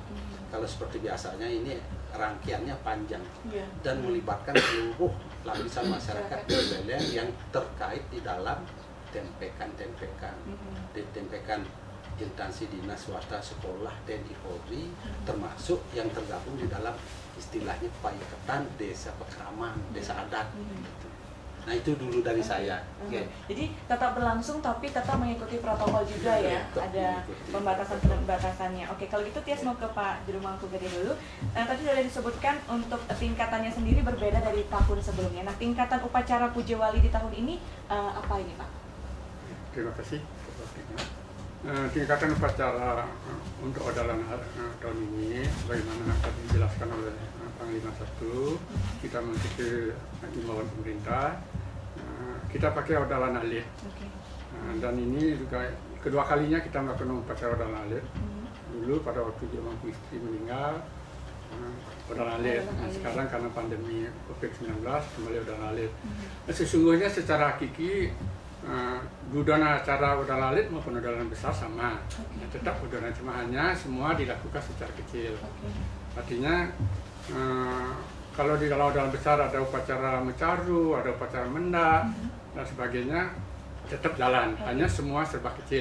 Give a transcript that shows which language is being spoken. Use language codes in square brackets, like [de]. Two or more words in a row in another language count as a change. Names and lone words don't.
[id] Kalau seperti biasanya ini rangkaiannya panjang dan melibatkan seluruh lapisan masyarakat di Buleleng yang terkait di dalam tempekan instansi dinas swasta, sekolah, TNI, Polri, termasuk yang tergabung di dalam istilahnya [ban] paiketan desa pekraman, [id] desa adat. Gitu. Nah itu dulu dari saya. Jadi tetap berlangsung tapi tetap mengikuti protokol juga ya. Ada pembatasan-pembatasannya. Oke, kalau gitu Tias mau ke Pak Juru Mangku Gede dulu. Nah, tadi sudah disebutkan untuk tingkatannya sendiri berbeda dari tahun sebelumnya. Nah, tingkatan upacara Puja Wali di tahun ini apa ini Pak? Terima kasih. Tingkatan upacara untuk odalan tahun ini, bagaimana tadi dijelaskan oleh Panglima 1, kita mengikuti imbauan pemerintah. Kita pakai [ban] odalan alit, [id] dan ini juga kedua kalinya kita melakukan upacara [ban] odalan alit. [id] Dulu pada waktu Dia Mangku istri meninggal, [ban] odalan alit. [id] Nah, sekarang karena pandemi COVID-19 kembali [ban] odalan alit. [id] Nah, sesungguhnya secara hakiki budana acara [ban] odalan alit [id] maupun odalan besar sama, tetap odalan, cuma hanya semua dilakukan secara kecil. Artinya kalau di dalam odalan besar ada upacara mencaru, ada upacara mendak dan sebagainya, tetap jalan, hanya semua serba kecil.